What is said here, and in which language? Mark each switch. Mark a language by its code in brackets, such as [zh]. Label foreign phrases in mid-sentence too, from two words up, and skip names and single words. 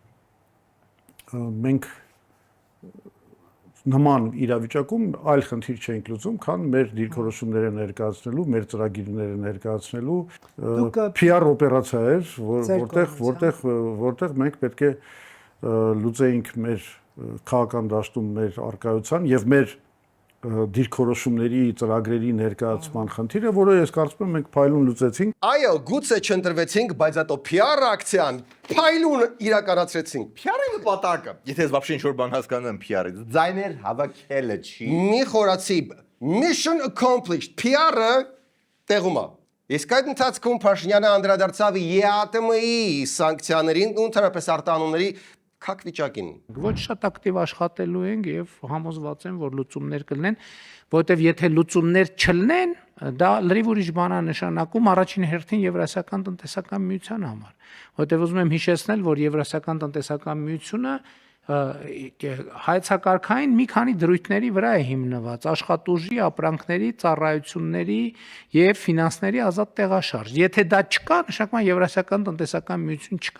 [hy] Մենք նման իրավիճակում այլ խնդիր չենք լուծում, քան մեր դիրքորոշումները ներկայացնելու, մեր ծրագիրները ներկայացնելու PR օպերացիա էր, որտեղ մենք պետք է լուծեինք մեր քաղաքական դաշտում մեր արկայության եւ մեր դիրքորոշումների ծրագրերի ներկայացման խնդիրը, որը ես կարծում եմ մենք փայլուն լուծեցինք։ Այո, գուցե չընտրվեցինք, բայց հետո PR ակցիան փայլուն իրականացրեցինք։ PR-ի նպատակը, եթե ես вообще ինչ-որ բան հասկանում եմ PR-ից, ձայներ հավաքելը չի։ Մի խորացի [en] mission accomplished, [hy] PR-ը տեղում է։ Իսկ այդ ընթացքում Փաշինյանը անդրադարձավ ԵԱՏՄ-ի սանկցիաներին ու ընդհանրապես արտահանումների քակ վիճակին։ Ոչ շատ ակտիվ աշխատելու ենք եւ համոզված եմ, որ լուծումներ կլինեն, որովհետեւ եթե լուծումներ չլինեն, դա լրիվ ուրիշ բան է նշանակում առաջին հերթին Եվրասիական տնտեսական միության համար, որովհետեւ ուզում եմ հիշեցնել, որ Եվրասիական տնտեսական միությունը հայեցակարգային մի քանի դրույթների վրա է հիմնված՝ աշխատուժի, ապրանքների, ծառայությունների եւ ֆինանսների ազատ տեղաշարժ։ Եթե դա չկա, նշանակում է Եվրասիական տնտեսական միություն չկա։